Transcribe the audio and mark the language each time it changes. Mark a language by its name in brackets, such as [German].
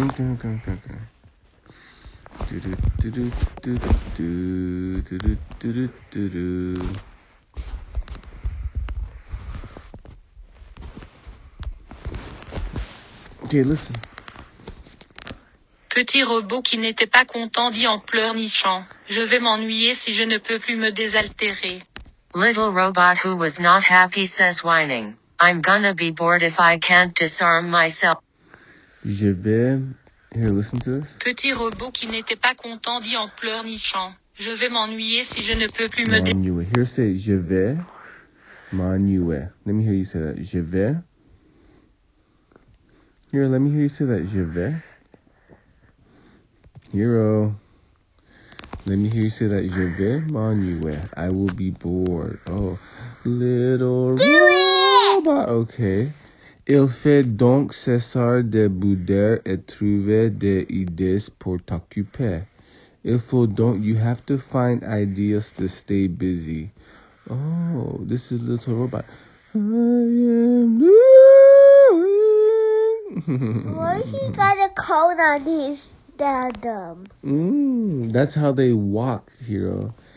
[English] Okay. Do. Okay, listen. [French] Petit robot qui n'était pas content dit en pleurnichant, je vais m'ennuyer si je ne peux plus me désaltérer. [English] Little robot who was not happy says whining, I'm gonna be bored if I can't disarm myself. [French] Je vais. [English] Here, listen to this. [French] Petit robot qui n'était pas content dit en pleurnichant, je vais m'ennuyer si je ne peux plus me désaltérer. M'ennuyer. [English] Here, say [French] je vais m'ennuyer. [English] Let me hear you say that. [French] Je vais. [English] Here, let me hear you say that. [French] Je vais. [English] Hero. Let me hear you say that. [French] Je vais m'ennuyer. [English] I will be bored. Oh, little robot. Okay. [French] Il fait donc cesser de bouder et trouver des idées pour t'occuper. Il faut donc, [English] you have to find ideas to stay busy. Oh, this is Little Robot. I am doing. Why he got a coat on his dad? That's how they walk, Hero.